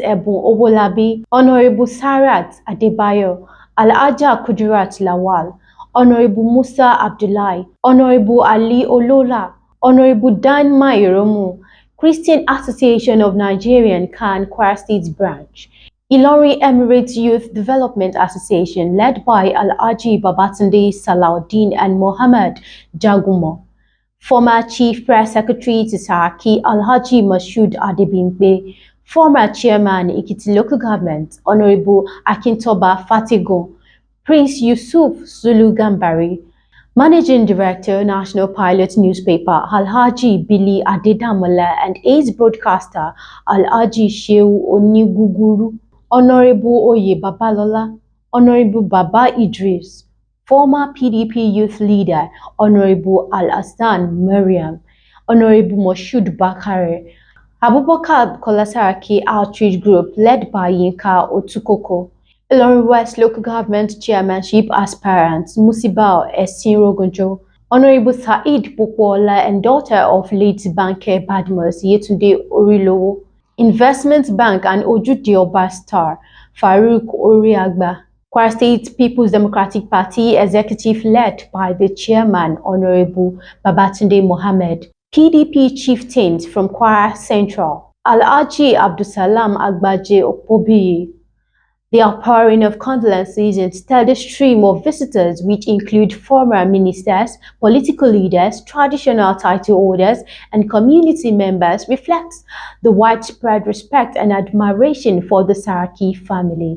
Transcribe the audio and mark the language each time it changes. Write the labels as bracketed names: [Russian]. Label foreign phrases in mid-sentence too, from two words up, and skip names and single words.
[English] Ebun Obolabi, Honorable Sarat Adebayo, Alhaja Kudirat Lawal, Honorable Musa Abdullahi, Honorable Ali Olola, Honorable Dan Mairomu, Christian Association of Nigerian Khan Kwara State Branch, Ilori Emirates Youth Development Association led by Alhaji Babatunde Salaudeen and Mohammed Jagumo, former Chief Press Secretary to Saraki Alhaji Mashood Adebimpe, former Chairman Ikiti Local Government Honorable Akintoba Fatigun, Prince Yusuf Zulu Gambari, Managing Director National Pilot Newspaper Alhaji Billy Adedamola, and ace broadcaster Alhaji Shehu Oniguguru, Honorable Oye Babalola, Honorable Baba Idris, former PDP youth leader Honorable Al-Hassan Mariam, Honorable Moshood Bakare, Abubakar Saraki Outreach Group led by Yinka Otukoko, Ilorin West Local Government Chairmanship aspirants Musibao Esinrogunjo, Honorable Said Bukwola and daughter of late banker Badmus Yetunde Orilowo, Investment Bank and Ojude Oba star Farouk Oriagba, Kwara State People's Democratic Party executive led by the chairman Honorable Babatunde Mohammed, PDP chieftains from Kwara Central, Alhaji Abdusalam Agbaje Opobi. The outpouring of condolences and steady stream of visitors, which include former ministers, political leaders, traditional title holders, and community members, reflects the widespread respect and admiration for the Saraki family.